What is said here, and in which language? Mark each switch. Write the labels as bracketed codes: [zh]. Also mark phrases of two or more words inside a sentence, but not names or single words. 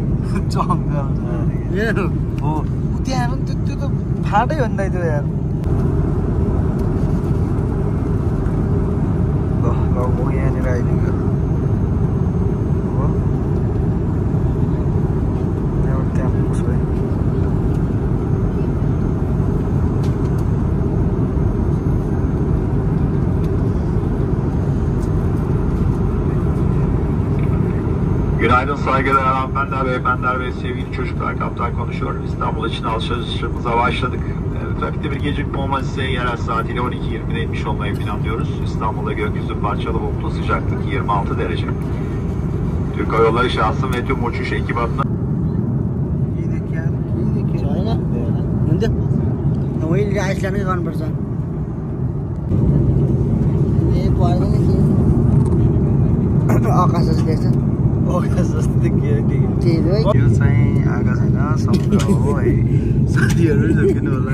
[ne] जङ्गल हो त्यहाँ हेर्नु त्यो त फाटै हो नि त त्यो यार ल यहाँनिर आइदियो त्यहाँ पुग्छु है [tr] Günaydın saygıdeğer hanımefendiler, beyefendiler ve sevgili çocuklar. Kaptan konuşuyor. İstanbul için alışverişimize başladık. Trafikte bir gecikme olmaz ise yerel saatiyle 12.20'de inmiş olmayı planlıyoruz. İstanbul'da gökyüzü parçalı bulutlu, sıcaklık 26 derece. Türk Hava Yolları şahsım ve tüm uçuş ekip adına [ne] छैन हुन्थ्यो मैले आइसल्यान्डमै गर्नुपर्छ ए पर्दैन के आकाश जस्तो देख्छ जस्तो के चेन्ज हो यो चाहिँ आकाश होइन समुद्र हो है साथीहरू झुकिनु होला